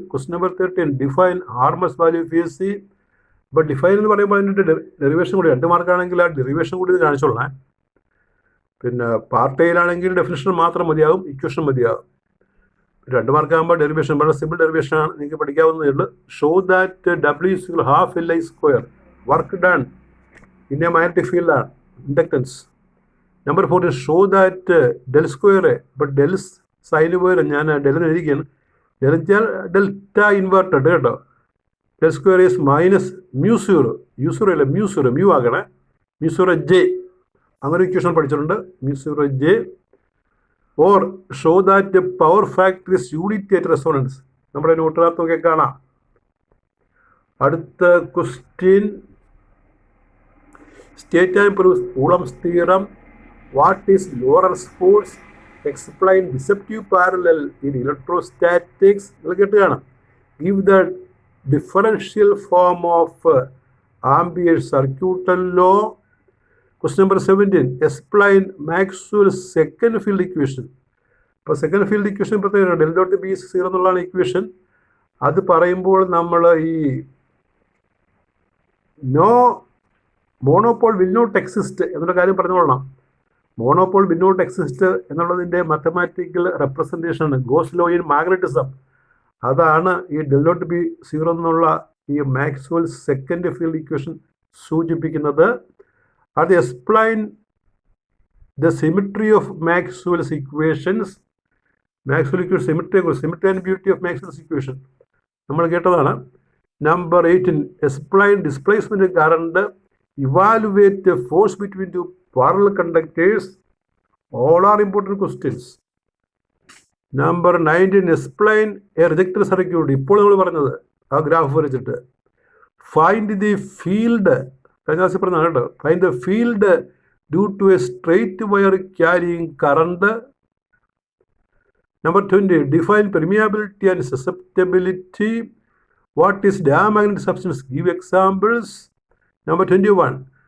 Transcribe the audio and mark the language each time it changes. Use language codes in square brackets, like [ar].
[ml] Question number 13, [en] Define RMS value of AC. [ml] അപ്പോൾ define എന്ന് പറയുമ്പോൾ അതിൻ്റെ ഡെറിവേഷൻ കൂടി 2 മാർക്കാണെങ്കിൽ ആ ഡെറിവേഷൻ കൂടി കാണിച്ചോളാം. പിന്നെ പാർട്ട് എയിലാണെങ്കിൽ ഡെഫിനിഷൻ മാത്രം മതിയാകും, ഇക്വേഷൻ മതിയാകും. 2 മാർക്കാകുമ്പോൾ ഡെറിവേഷൻ വളരെ സിമ്പിൾ ഡെറിവേഷൻ ആണ്, നിങ്ങൾക്ക് പഠിക്കാവുന്നതേ ഉള്ളൂ. [en] Show that W is equal to half LI square. Work done in a magnetic field ആണ് inductance. [ml] Number 4, show that del square. ഇപ്പോൾ ഡെൽ സൈന് പോയാലും ഞാൻ ഡെലിന് എഴുതിക്കുകയാണ്. [en] Del delta inverted കേട്ടോ. Del square is minus mu. [ml] മ്യൂ0 അല്ല മ്യൂ0, mu ആകണേ. മ്യൂ0 J, അങ്ങനെ equation പഠിച്ചിട്ടുണ്ട്. മ്യൂ0 J. [en] Or show that power factor is unity at resonance. [ml] നമ്മുടെ നോട്ടിനകത്തൊക്കെ കാണാം. അടുത്ത question, [en] State and prove Coulomb's theorem. What is Lorentz force. explain deceptive parallel in electrostatics. Give the differential form of Ampere's circuit law. Question number 17. Explain Maxwell's second field equation. [ml] ഇപ്പോൾ second field equation പ്രത്യേകത [en] del dot B is zero [ml] എന്നുള്ളതാണ് equation. അത് പറയുമ്പോൾ നമ്മൾ ഈ [en] no monopole will not exist [ml] എന്നുള്ള കാര്യം പറഞ്ഞുകൊള്ളണം. Monopole will not exist എന്നുള്ളതിൻ്റെ mathematical റെപ്രസെൻറ്റേഷനാണ് goes law in magnetism. അതാണ് ഈ ഡെൽ ഡോട്ട് ബി സീറോ എന്നുള്ള ഈ മാക്സ്വെൽ സെക്കൻഡ് ഫീൽഡ് ഇക്വേഷൻ സൂചിപ്പിക്കുന്നത്. [en] അത് explain the symmetry of Maxwell's equations. Maxwell equation symmetry and beauty of Maxwell's equation [ml] നമ്മൾ കേട്ടതാണ്. [en] Number 18. Explain displacement current. Evaluate force between two parallel conductors. All are important questions. Number 19. Explain a rejected circuit. [ml] ഇപ്പോൾ നമ്മൾ പറഞ്ഞത് ആ graph വരച്ചിട്ട് [en] Find the field. [ml] കഴിഞ്ഞ ക്ലാസ്സിൽ പറഞ്ഞതാണ് കേട്ടോ. [en] Find the field due to a straight wire carrying current. Number 20. Define permeability and susceptibility. What is diamagnetic substance? Give examples. Number 21.